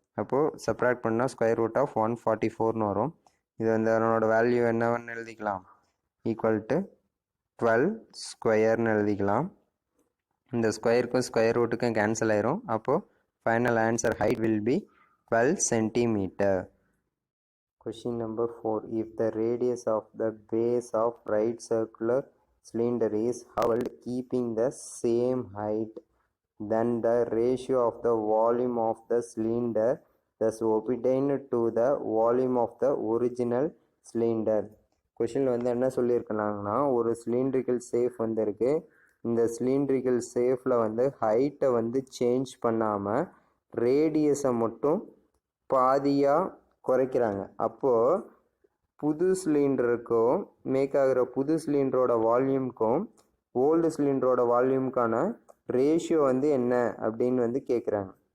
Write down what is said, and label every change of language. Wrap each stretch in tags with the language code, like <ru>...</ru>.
<ta>அப்போது சப்ராக்ட் பண்ணால் square root of 144ன்னு வரும். இது வந்து அதனோட வேல்யூ என்னவென்னு எழுதிக்கலாம், ஈக்குவல் டு 12 ஸ்கொயர்னு எழுதிக்கலாம். இந்த ஸ்கொயருக்கும் ஸ்கொயர் ரூட்டுக்கும் கேன்சல் ஆயிரும். அப்போது</ta> <en>Final answer height will be 12 centimetre. Question number 4. If the radius of the base of right circular cylinder is held keeping the same height, then the ratio of the volume of the cylinder thus obtained to the volume of the original cylinder.</en> <ta>கொஷினில் வந்து என்ன சொல்லியிருக்காங்கன்னா, ஒரு cylindrical safe வந்து இருக்குது. இந்த cylindrical சேஃபில் வந்து ஹைட்டை வந்து சேஞ்ச் பண்ணாமல் ரேடியஸை மட்டும் பாதியாக குறைக்கிறாங்க. அப்போது புது சிலிண்டருக்கும் மேக் ஆகிற புது சிலிண்டரோட வால்யூமுக்கும் ஓல்டு சிலிண்டரோட வால்யூமுக்கான ரேஷியோ வந்து என்ன அப்படின்னு வந்து கேட்குறாங்க.</ta>